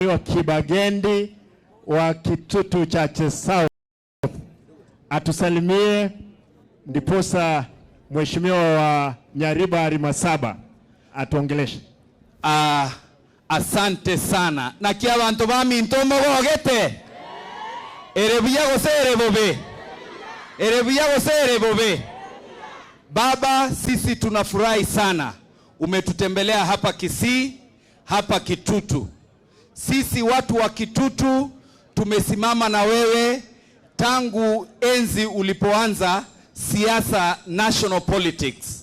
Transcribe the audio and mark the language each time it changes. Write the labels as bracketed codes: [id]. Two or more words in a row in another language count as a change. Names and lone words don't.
[sw] Mheshimiwa Kibagendi wa Kitutu Chache South atusalimie, ndiposa Mheshimiwa wa Nyaribari Masaba atuongeleshe. Asante sana. [guz] Na kia bantu bami ntomo gogete. Erebuya gosere bobe. Erebuya gosere bobe. [sw] Baba, sisi tunafurahi sana. Umetutembelea hapa Kisii, hapa Kitutu. Sisi watu wa Kitutu tumesimama na wewe tangu enzi ulipoanza siasa [en] national politics.